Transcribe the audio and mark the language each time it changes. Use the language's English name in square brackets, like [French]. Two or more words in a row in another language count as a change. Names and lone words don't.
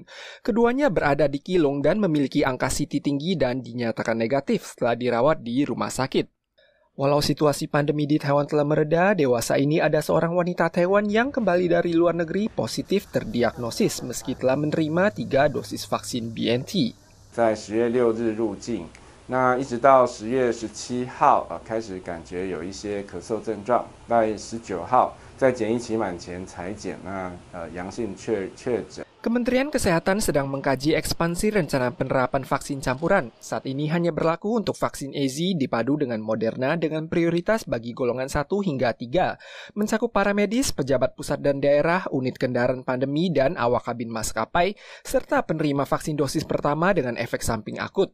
[Indonesian] Keduanya berada di Keelung dan memiliki angka CT tinggi dan dinyatakan negatif setelah dirawat di rumah sakit. Walau situasi pandemi di Taiwan telah mereda, dewasa ini ada seorang wanita Taiwan yang kembali dari luar negeri positif terdiagnosis meski telah menerima 3 dosis vaksin BNT. [Chinese] 在10月6日入境，那一直到10月17号开始感觉有一些咳嗽症状，在19号在检疫期满前采检，阳性确诊。 [Indonesian] Kementerian Kesehatan sedang mengkaji ekspansi rencana penerapan vaksin campuran. Saat ini hanya berlaku untuk vaksin AZ dipadu dengan Moderna dengan prioritas bagi golongan 1 hingga 3. Mencakup para medis, pejabat pusat dan daerah, unit kendaraan pandemi, dan awak kabin maskapai, serta penerima vaksin dosis pertama dengan efek samping akut.